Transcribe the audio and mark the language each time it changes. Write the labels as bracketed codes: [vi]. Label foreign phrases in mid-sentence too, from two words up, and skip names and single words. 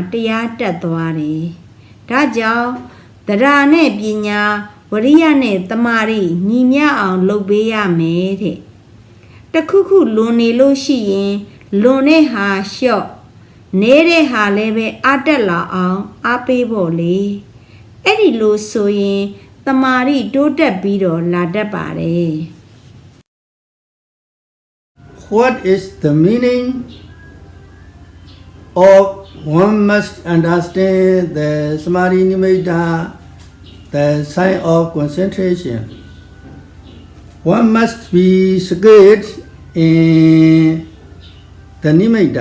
[my] တရားတက်သွားတယ်ဒါကြောင့်တရားနဲ့ပညာဝရိယနဲ့တမာရီညီမျှအောင်လုပ်ပေးရမယ်တဲ့တခုခုလွန်နေလို့ရှိရင်လွန်တဲ့ဟာလျှော့နေတဲ့ဟာလည်းပဲအားတက်လာအောင်အားပေးဖို့လေအဲ့ဒီလိုဆိုရင်တမာရီတိုးတက်ပြီးတော့လာတတ်ပါတယ် [en] What is the meaning of one must understand the Samādhi Nimitta, the sign of concentration? One must be skilled in the Nimitta.